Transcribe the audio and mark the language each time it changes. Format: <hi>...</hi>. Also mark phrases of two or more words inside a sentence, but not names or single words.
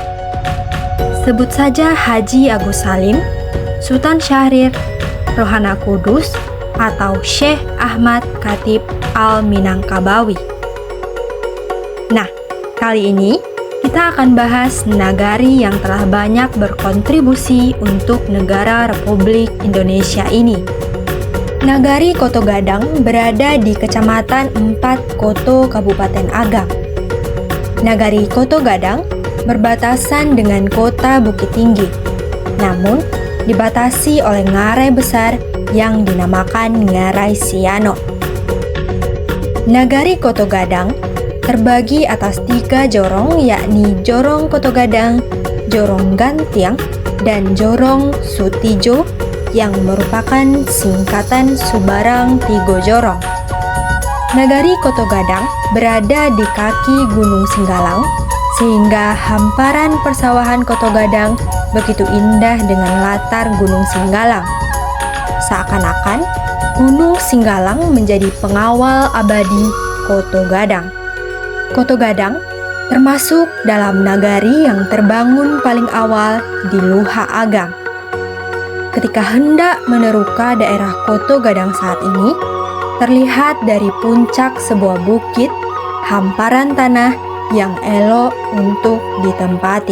<id>Sebut saja Haji Agus Salim, Sultan Syahrir, Rohana Kudus, atau Syekh Ahmad Khatib Al-Minangkabawi. Nah, kali ini kita akan bahas nagari yang telah banyak berkontribusi untuk negara Republik Indonesia ini. Nagari Koto Gadang berada di Kecamatan 4 Koto Kabupaten Agam. Nagari Koto Gadang berbatasan dengan Kota Bukit Tinggi, namun dibatasi oleh ngarai besar yang dinamakan Ngarai Siano. Nagari Koto Gadang terbagi atas 3 jorong, yakni Jorong Koto Gadang, Jorong Gantiang, dan Jorong Sutijo, yang merupakan singkatan Subarang Tigo Jorong. Nagari Koto Gadang berada di kaki Gunung Singgalang, sehingga hamparan persawahan Koto Gadang begitu indah dengan latar Gunung Singgalang. Seakan-akan Gunung Singgalang menjadi pengawal abadi Koto Gadang. Koto Gadang termasuk dalam nagari yang terbangun paling awal di Luha Agam. Ketika hendak meneruka daerah Koto Gadang saat ini, terlihat dari puncak sebuah bukit, hamparan tanah yang elok untuk ditempati.</id>